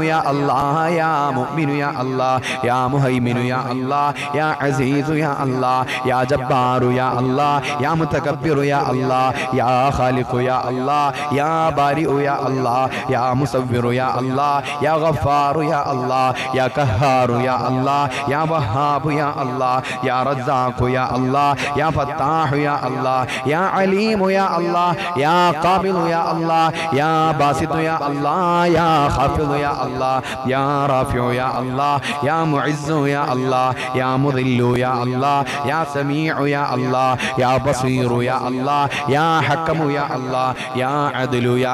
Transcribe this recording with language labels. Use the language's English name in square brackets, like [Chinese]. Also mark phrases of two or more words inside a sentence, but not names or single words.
[Arabic] يا الله يا مؤمن يا الله يا مهيمن يا الله يا عزيز يا الله يا جبار يا الله يا متكبر يا الله يا خالق يا الله يا بارئ يا الله يا مصور يا الله يا غفار يا الله يا قهار يا الله يا وهاب يا الله يا رزاق يا الله يا فتاح يا الله يا عليم يا الله يا قابل يا الله يا باسط يا الله يا خافض يا الله يا رافع يا الله يا معز يا الله يا مذل يا الله يا سميع يا الله يا بصير يا الله يا حكم يا الله يا عدل يا